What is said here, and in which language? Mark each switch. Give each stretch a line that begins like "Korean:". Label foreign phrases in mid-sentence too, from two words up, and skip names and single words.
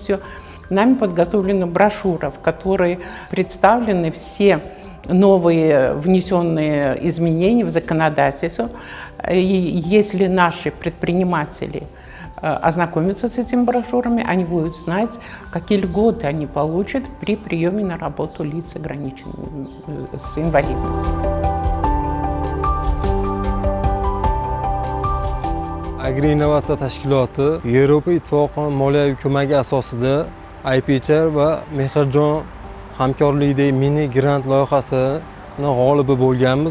Russian: Нами подготовлена брошюра, в которой представлены все новые внесенные изменения в законодательство. И если наши предприниматели ознакомятся с этими брошюрами, они будут знать, какие льготы они получат при приеме на работу лиц с инвалидностью.
Uzbek: Agri-innovatsiya tashkiloti Yevropa Ittifoqi moliyaviy ko'magi asosida IPCR va Mehrjon hamkorlikdagi mini grant loyihasini g'olibi bo'lganmiz.